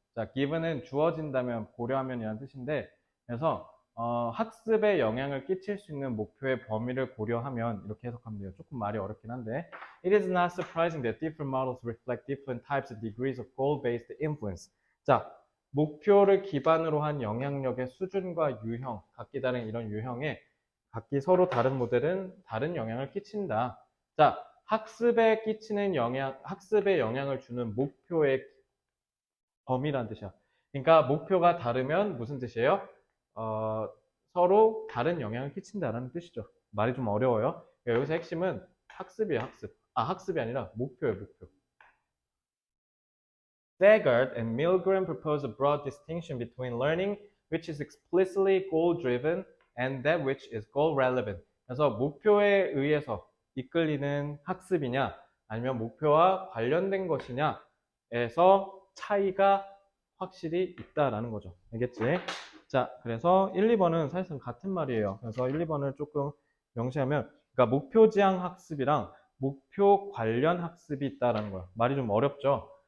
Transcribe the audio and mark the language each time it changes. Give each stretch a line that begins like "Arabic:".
Korean: 자, given은 주어진다면 고려하면이라는 뜻인데, 그래서 학습에 영향을 끼칠 수 있는 목표의 범위를 고려하면 이렇게 해석하면 돼요. 조금 말이 어렵긴 한데,
English: it is not surprising that different models reflect different types of degrees of goal-based influence.
Korean: 자, 목표를 기반으로 한 영향력의 수준과 유형, 각기 다른 이런 유형에 각기 서로 다른 모델은 다른 영향을 끼친다. 자, 학습에 끼치는 영향, 학습에 영향을 주는 목표의 범위란 뜻이야. 그러니까 목표가 다르면 무슨 뜻이에요? 서로 다른 영향을 끼친다라는 뜻이죠. 말이 좀 어려워요. 그러니까 여기서 핵심은 학습이에요, 학습. 학습이 아니라 목표예요, 목표.
English: Sagard and Milgram propose a broad distinction between learning which is explicitly goal-driven and that which is goal-relevant.
Korean: 그래서 목표에 의해서 이끌리는 학습이냐 아니면 목표와 관련된 것이냐에서 차이가 확실히 있다라는 거죠. 알겠지? 자, 그래서 1, 2번은 사실상 같은 말이에요. 그래서 1, 2번을 조금 명시하면 그러니까 목표 지향 학습이랑 목표 관련 학습이 있다라는 거예요. 말이 좀 어렵죠?